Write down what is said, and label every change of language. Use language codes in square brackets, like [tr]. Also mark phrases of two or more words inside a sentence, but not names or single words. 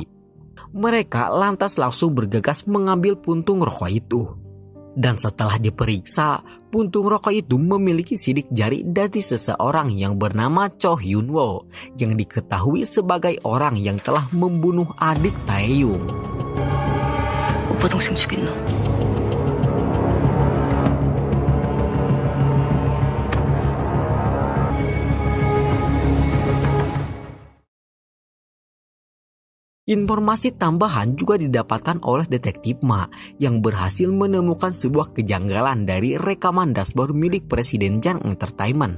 [id] Mereka lantas langsung bergegas mengambil puntung rokok itu. Dan setelah diperiksa, puntung rokok itu memiliki sidik jari dari seseorang yang bernama Cho Hyun-woo yang diketahui sebagai orang yang telah membunuh adik Taeyong. [ko] 오빠 동생 죽였나? [id] Informasi tambahan juga didapatkan oleh detektif Ma yang berhasil menemukan sebuah kejanggalan dari rekaman dashboard milik Presiden Jang Entertainment.